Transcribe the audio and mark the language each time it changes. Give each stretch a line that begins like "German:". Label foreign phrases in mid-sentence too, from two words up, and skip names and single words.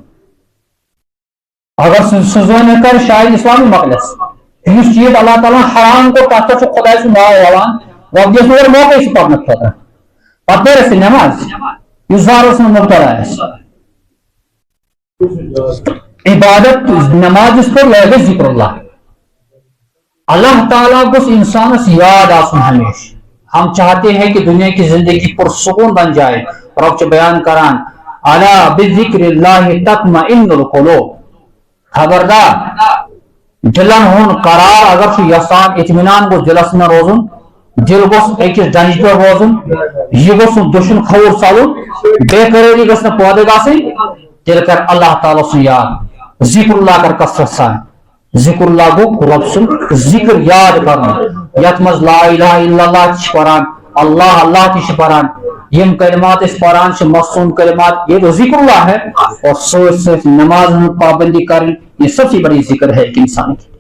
Kashmiri: اگر سُہ زٲنِتھ کرِ شاید اسلامٕے مۄکلٮ۪س یُس چیٖز اللہ تعالیٰ حرام کوٚر تتھ پٮ۪ٹھ چھُ خۄداے سُنٛد ناو یِوان رۄب دِیس نہٕ اورٕ موقعے سُہ پرنہٕ خٲطرٕ پتہٕ پٔرِس سُہ نٮ۪ماز یُس زارس منٛز مُبتلا آسہِ عبادت نماز یُس پٔر یہِ گژھِ ذکر اللہ اللہ تعالیٰ گوٚژھ انسانس یاد آسُن ہمیشہ
Urdu: ہم چاہتے ہیں کہ دنیا کی زندگی پرسکون بن جائے
Kashmiri: رب چھُ بیان کران
Arabic: الا بذکر اللہ تطمئن
Kashmiri: القلوب خبردار دلن ہُنٛد قرار اگر چھُ یژھان اطمینان گوٚژھ دلس منٛز روزُن دل گوٚژھ أکِس ڈنجہِ پٮ۪ٹھ روزُن یہِ گوٚژھ نہٕ دٔچھُن کھووُر ژلُن بے قرٲری گٔژھ نہٕ پٲدٕ گژھٕنۍ تیٚلہِ کر اللہ تعالیٰ سُنٛد یاد ذکر اللہ کر کثرت سان ذکر اللہ گوٚو رۄب سُنٛد ذکر یاد کرُن یتھ منٛز
Arabic: لا الہ الا اللہ
Kashmiri: تہِ چھِ پران اللہ اللہ تہِ چھِ پران یم کلمات أسۍ پران چھِ مصنون کلمات
Urdu: یہ تو ذکر اللہ ہے اور
Kashmiri: سۭتۍ سۭتۍ نماز ہٕنٛز پابندی کرٕنۍ
Urdu: یہ سب سے بڑی ذکر ہے ایک انسان کی